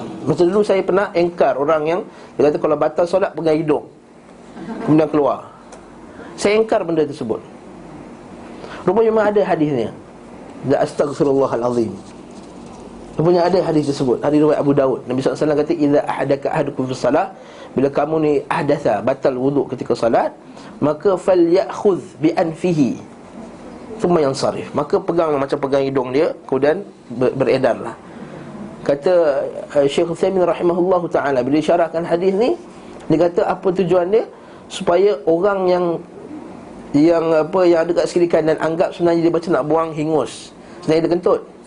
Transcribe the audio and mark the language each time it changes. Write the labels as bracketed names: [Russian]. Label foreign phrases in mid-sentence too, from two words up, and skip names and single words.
[Malay] Macam dulu saya pernah engkar orang yang dia kata kalau batal solat pegang hidung, kemudian keluar. Saya engkar benda tersebut. Rupanya memang ada hadisnya. [Arabic] لا أستغفر الله العظيم. [Malay] Rupanya ada hadis tersebut, hadis riwayat Abu Daud. Nabi SAW kata, [Arabic] إذا أحدك أحدكم في صلاة, [Malay] bila kamu ni ahdatha, batal wuduk ketika salat, [Arabic] maka فليأخذ بأنفه ثم ينصرف. [Malay] Maka pegang macam pegang hidung dia, kemudian beredarlah. Kata Syekh Utsaimin [Arabic] رحمه الله تعالى, [Malay] bila syarahkan hadis ni, dia kata apa tujuan dia? Supaya orang yang ada kat sekiri kanan anggap sebenarnya dia baca nak buang hingus, sebenarnya dia kentut.